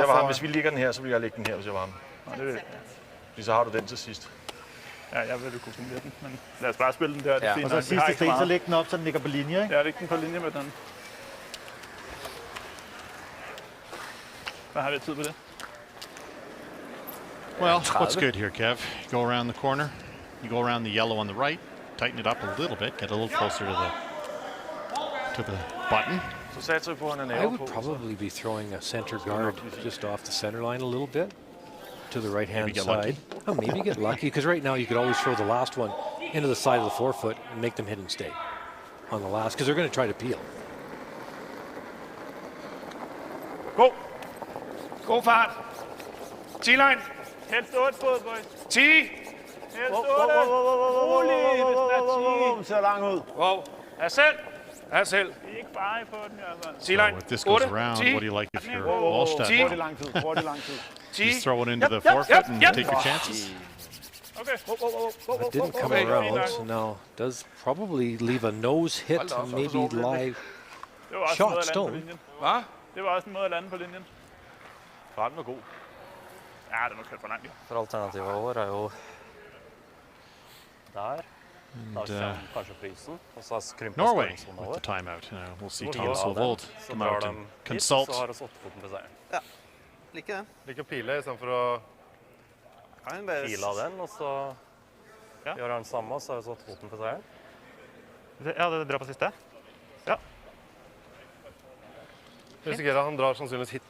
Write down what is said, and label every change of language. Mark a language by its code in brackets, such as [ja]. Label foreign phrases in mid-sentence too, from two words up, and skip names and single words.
[da] være hvis vi ligger den her, så vil jeg lægge den her, hvis jeg var ham. Nej, det vil jeg. Fordi så har du den til sidst. Ja, jeg vil kunne kombinere den, men lad os bare spille den der. Det er fint, og så sidste sten, så læg den op, så den ligger på linje, ikke? Ja, læg den på linje med den. Hvad har vi tid på det? [en] Well, what's good here, Kev? You go around the corner, you go around the yellow on the right, tighten it up a little bit, get a little closer to the button. I would probably be throwing a center guard just off the center line a little bit to the right-hand side. Oh, maybe get lucky, because right now you could always throw the last one into the side of the forefoot and make them hit and stay on the last, because they're going to try to peel. [da] God fart. T-line. Helst 8 fod, boys. 10. Helst 8. Rolig, hvis den er 10. Ser lang ud. Wow. Er selv. Er selv. I er ikke bare på den, altså. [en] So if this goes around, what do you like if you're Wallstedt? [da] Hurtig lang tid. [en] Just throw it into the forefoot and take your chances. Okay. That didn't come around, so now does probably leave a nose hit and maybe live shot stone. [da] Hvad? Det var også en måde at lande på linjen. Farten var god. Ja, den var kørt for langt. For alternativet over er jo der. [en] Norway with the timeout. We'll see teams will hold, come out and consult. [no] Ja, liker den. Liker pile i stedet for å pile av den, og så gjør han samme, så er det så foten for seieren. Ja, det drar på siste. Ja. Jeg risikerer han drar sannsynligvis hit, da.